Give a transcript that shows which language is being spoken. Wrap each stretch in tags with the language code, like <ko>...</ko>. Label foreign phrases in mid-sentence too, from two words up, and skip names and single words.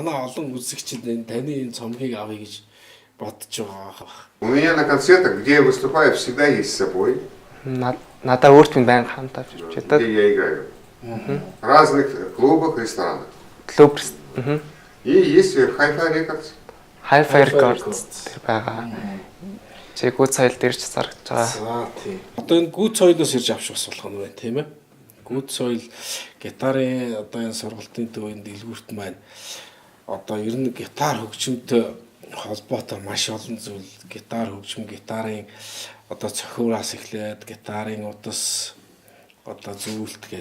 <mn>Манай олон үзэгчид энэ таны энэ цомгийг авъя гэж бодож байгаа.</mn> <ru>У меня на концертах, где я выступаю, всегда есть с собой,</ru> <mn>Надаа өөрт минь байнга хамт авч явж байдаг.</mn> <ru>где я играю. В разных клубах, ресторанах. Клуб И есть Hi-Fi Records.</ru> <mn>Hi-Fi Records тэр байгаа. Чи гүд соёл дээр ч зарагдж байгаа. За тий. Одоо энэ гүд соёлоос ирж авч бас болох нь байна тийм ээ. Гүд соёл гитарын одоо энэ сургалтын төвийн дэлгүүрт маань одоо ер нь гитар хөгжимтэй холбоотой маш олон зүйл гитар хөгжим, гитарын одоо цохиураас эхлээд гитарын удас одоо зүйлтгээ.</mn>